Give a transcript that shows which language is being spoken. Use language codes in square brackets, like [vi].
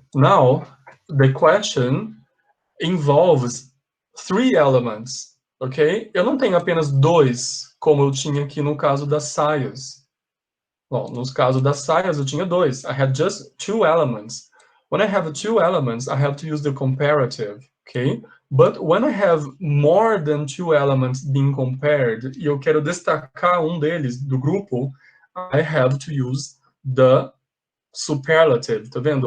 [en] Now, the question involves three elements, ok? [pt] Eu não tenho apenas dois, como eu tinha aqui no caso das saias. Bom, no caso das saias, eu tinha dois. [en] I had just two elements. When I have two elements, I have to use the comparative, okay? But when I have more than two elements being compared, [pt] e eu quero destacar um deles do grupo, [en] I have to use the superlative, tá vendo?